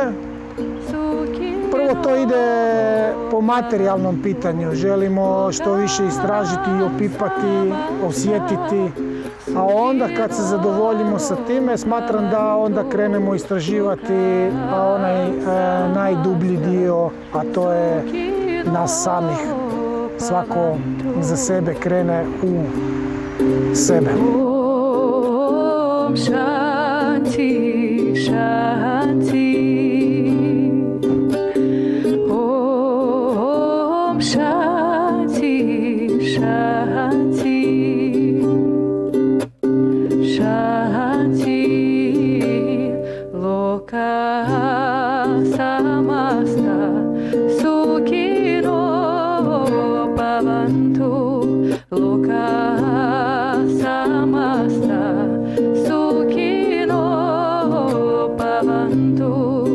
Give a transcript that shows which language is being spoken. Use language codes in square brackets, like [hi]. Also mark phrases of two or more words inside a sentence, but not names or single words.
[hr] Prvo to ide po materijalnom pitanju, želimo što više istražiti i opipati, osjetiti, a onda kad se zadovoljimo sa time, smatram da onda krenemo istraživati onaj najdublji dio, a to je nas samih. Svako za sebe krene u sebe. [sa] Om Shanti Shanti. Om Shanti Shanti. Shanti Loka Samasta Sukhino Bhavantu Loka Samasta Sukhino Bhavantu.